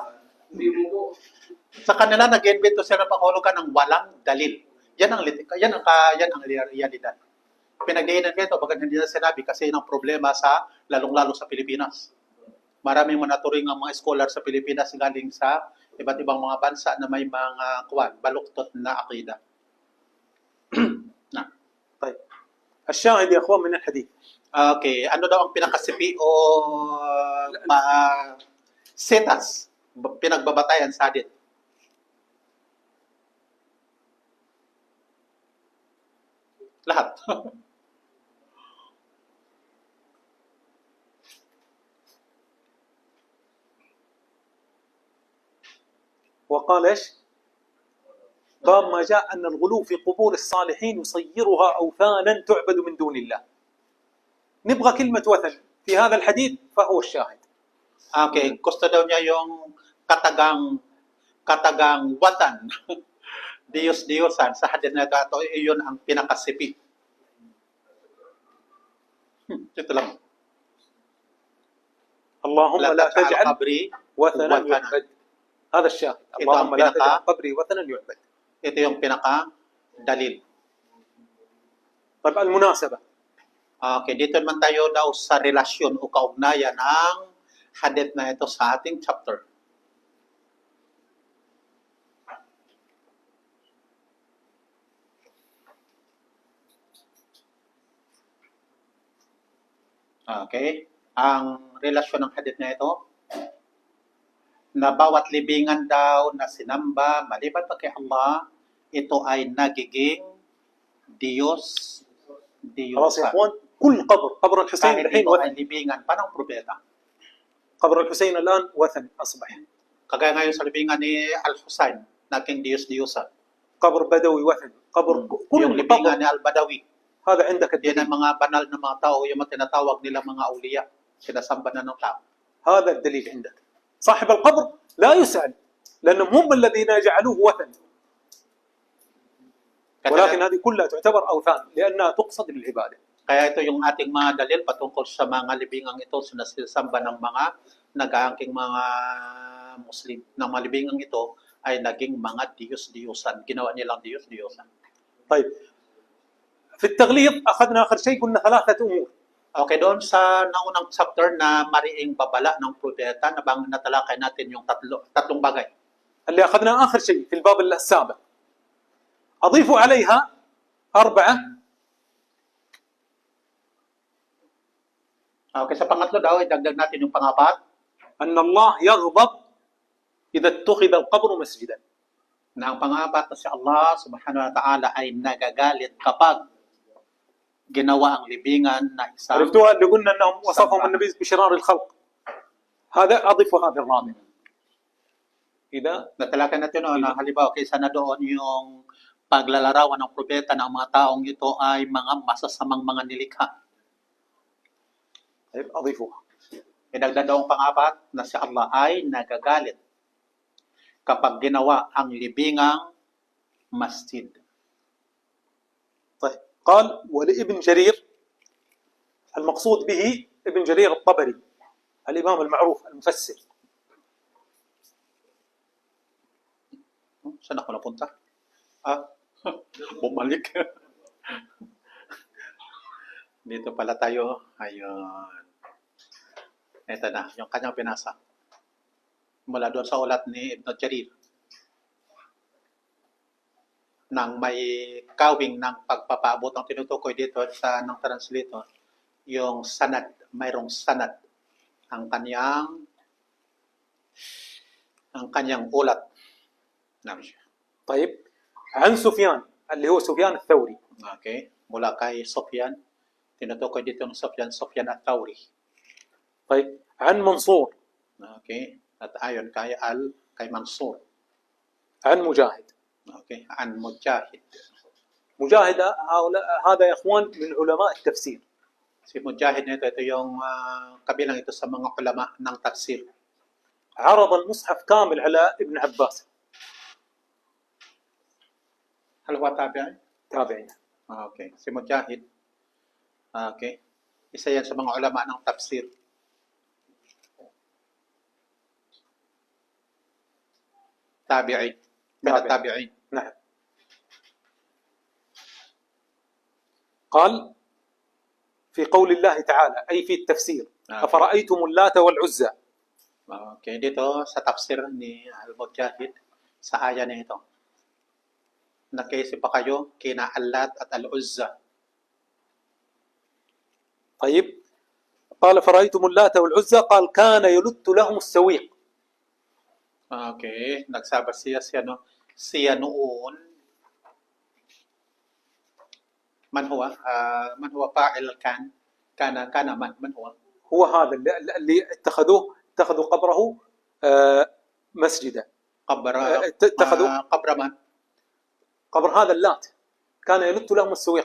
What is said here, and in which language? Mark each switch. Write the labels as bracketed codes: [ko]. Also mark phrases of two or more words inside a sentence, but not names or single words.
[tl] Sa kanila, nag-invento sila ng panghulugan ng walang dalil. Yan ang realidad. Pinagdiinan ko ito, bagat hindi na sinabi kasi yun ang problema lalong-lalo sa Pilipinas. Maraming manaturing ang mga scholar sa Pilipinas galing sa iba't ibang mga bansa na may mga baluktot na akida. [ar] طيب الشاهد يا اخوان من الحديث. [tl] Okay, ano daw ang pinakasipi o setas, pinagbabatayan sa hadith? Lahat. [ar] وقال ايش؟ باب ما جاء ان الغلو في قبور الصالحين يصيرها اوثانا تعبد من دون الله. نبغى كلمه وثن في هذا الحديث فهو الشاهد. [tl] Okay, gusto daw niya yung katagang watan. Diyos-diyosan sa hadith na ito, iyon ang pinakasipi. Ito lang. [ar] اللهم La لا taj'al تجعل qabri وثنا وثنا. يعبد. هذا الشاهد. إذا اللهم لا بنقى- تجعل قبري وثنا يعبد. [tl] Ito yung pinaka-dalil. [ar] طيب المناسبة. [tl] Okay, dito naman tayo daw sa relasyon o kaugnayan ng hadith na ito sa ating chapter. Okay, ang relasyon ng hadith na ito, na bawat libingan daw na sinamba maliban pa kay Allah, ito ay nagiging Diyos, [ar] خلاص يا [tl] Diyosan. [ar] اخوان، كل قبر الحسين [tl] Kahit [ar] الحين [tl] ito ay [ar] وثن. [tl] libingan pa ng propeta. [ar] قبر الحسين الان وثن اصبح. [tl] Kagaya ngayon sa libingan ni Al-Husayn, naging Diyos-Diyosan. [ar] قبر بدوي وثن. قبر كل [tl] Yung [ar] قبر. [tl] libingan ni Al-Badawi, [ar] هذا عندك [tl] yan [ar] الدليل. [tl] ang mga banal na mga tao, yung mga tinatawag nila mga auliya, sinasamba na ng tao. [ar] هذا الدليل عندك. صاحب القبر لا يسأل لانهم هم الذين جعلوه وثن. ولكن هذه كلها تعتبر اوثان لانها تقصد للعباده. [tl] Kaya ito yung ating mga dalil patungkol sa mga libingang ito, sinasamba ng mga nag-aangking mga Muslim. Ng mga libingang ito ay naging mga Diyos-Diyosan. Ginawa nilang Diyos-Diyosan. [ar] طيب في التغليظ اخذنا اخر شيء قلنا ثلاثه امور. [tl] Okay, doon sa naunang chapter na mariing babala ng propeta, natalakay natin yung tatlong bagay. [ar] اللي اخذنا اخر شيء في الباب السابق. اضيف عليها اربعه. [tl] Okay, sa pangatlo daw, idagdag natin yung pangapat, [ar] ان الله يغضب اذا اتخذ القبر مسجدا. [tl] na ang pangapat na si Allah [ar] سبحانه وتعالى [tl] ay nagagalit kapag ginawa ang libingan na isang [ar] عرفتوها اللي قلنا انهم وصفهم النبي بشرار الخلق. هذا اضيف هذا الرابع. اذا [tl] natalakay natin noon na halimbawa kaysa na doon yung paglalarawan ng propeta ng mga taong ito ay mga masasamang mga nilikha. [ar] طيب اضيفوها. [tl] Idagdag daw ang pangapat na si Allah ay nagagalit kapag ginawa ang libingang masjid. [ar] طيب قال ولابن جرير، المقصود به ابن جرير الطبري الامام المعروف المفسر. [tl] Saan ako napunta? Bumalik. Dito pala tayo. Ayun. Ito na, yung kanyang pinasa. Mula doon sa ulat ni Ibn Jarir. Nang may kawing ng pagpapaabot ang tinutukoy dito sa ng translator, yung sanad, mayroong sanad ang kanyang ulat. [ar] طيب عن سفيان اللي هو سفيان الثوري. [tl] Okay, mula kay Sufyan, tinutukoy dito ng Sufyan at-Thawri. [ar] طيب عن منصور. [tl] Okay, at ayon kay Mansur. [ar] عن مجاهد. [tl] Okay, an Mujahid. [ar] مجاهد هذا يا اخوان من علماء التفسير. [tl] Si Mujahid nito, ito yung kabilang ito sa mga ulama ng tafsir. [ar] عرض المصحف كامل على ابن عباس. هل هو تابعين? تابعين. [tl] Okay, si Mujahid. Okay, isa yan sa mga ulama ng tafsir. Tabi'in. [ar] من التابعين. نعم. قال في قول الله تعالى أي في التفسير أفرأيتم اللات والعزى. [tl] Okay, dito sa tafsir ni Al-Mujahid sa aya na ito. Nakaisip pa kayo kina Allat at Al-Uzza. [ar] طيب قال فرأيتم اللات والعزى قال كان يلت لهم السويق. [tl] Okay, nagsaba siya noon. [ar] من هو فاعل كان من هو هو هذا اللي اتخذوا قبره مسجدا. اتخذوا قبر من؟ قبر هذا اللات كان يلت لهم السويق.